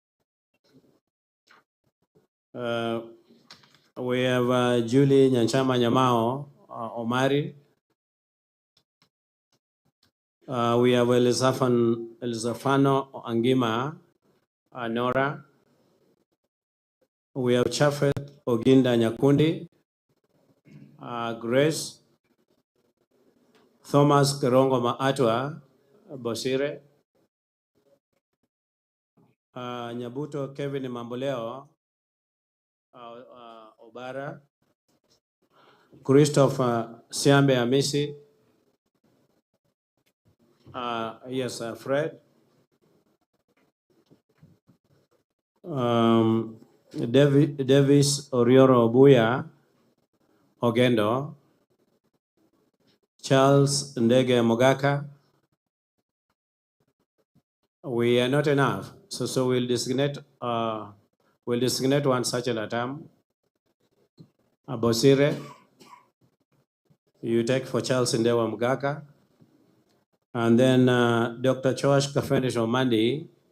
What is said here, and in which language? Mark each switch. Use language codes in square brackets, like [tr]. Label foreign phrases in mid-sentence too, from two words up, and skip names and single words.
[en] We have Julie Nyanchama Nyamao, Omari. We have Elizafano Angima, Nora. We have Chafet Oginda Nyakundi, Grace. Thomas Kerongo Maatwa, Bosire. Nyabuto Kevin Mamboleo, Obara. Christopher Siambe Amisi. Yes, Fred. Davis Orioro Obuya, Ogendo. Charles Ndege Mogaka. We are not enough, so we'll designate one such at a time. Bosire, you take for Charles Ndewa Mogaka. And then Dr. Chosh Kafenish Omandi.